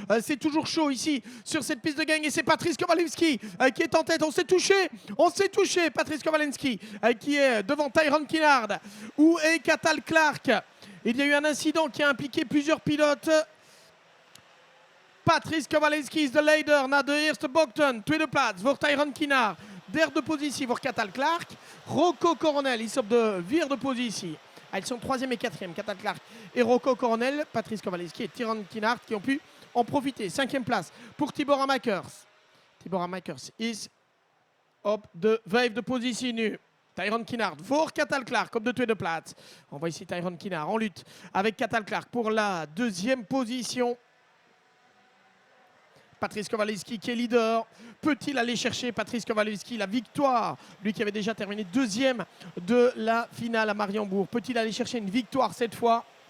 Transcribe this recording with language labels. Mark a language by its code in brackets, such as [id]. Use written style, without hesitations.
[fr] C'est toujours chaud ici sur cette piste de gang et c'est Patrice Kowalewski qui est en tête. On s'est touché, Patrice Kowalewski qui est devant Tyrone Kinnaar. Où est Cathal Clark? Il y a eu un incident qui a impliqué plusieurs pilotes. [nl] Patrice Kowalewski is de leider na de eerste bochten. Tweede plaats voor Tyrone Kinnaar. Derde positie voor Cathal Clark. Rocco Cornell is op de vierde positie. [fr] Ils sont troisième et quatrième, Cathal Clark et Rocco Cornell. Patrice Kowalewski et Tyrone Kinnaar qui ont pu en profiter. Cinquième place pour Tibor Amakers. [nl] Tibor Amakers is op de vijfde positie nu. Tyrone Kinnaar voor Cathal Clark op de tweede plaats. [fr] On voit ici Tyrone Kinnaar en lutte avec Cathal Clark pour la deuxième position. Patrice Kowalewski qui est leader. Peut-il aller chercher Patrice Kowalewski la victoire? Lui qui avait déjà terminé deuxième de la finale à Mariembourg. Peut-il aller chercher une victoire cette fois?